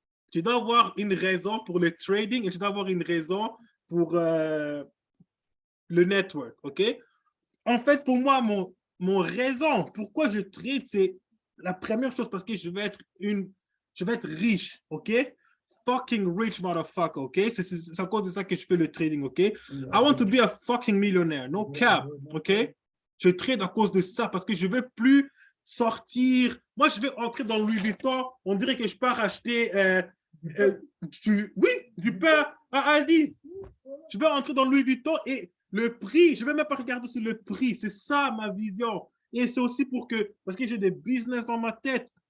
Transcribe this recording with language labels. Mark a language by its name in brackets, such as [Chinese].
[French] Tu dois avoir une raison pour le trading et tu dois avoir une raison pour le network, OK? En fait, pour moi, mon raison, pourquoi je trade, c'est la première chose parce que je vais être riche, OK? [English] Fucking rich motherfucker, [French] OK? C'est à cause de ça que je fais le trading, OK? [English] I want to be a fucking millionaire, no cap, OK? [French] Je trade à cause de ça parce que je veux plus sortir. Moi, je vais entrer dans Louis Vuitton. On dirait que je pars acheter du pain à Aldi. Je vais entrer dans Louis Vuitton et le prix, je ne vais même pas regarder sur le prix. C'est ça ma vision. Et c'est aussi parce que j'ai des business dans ma tête.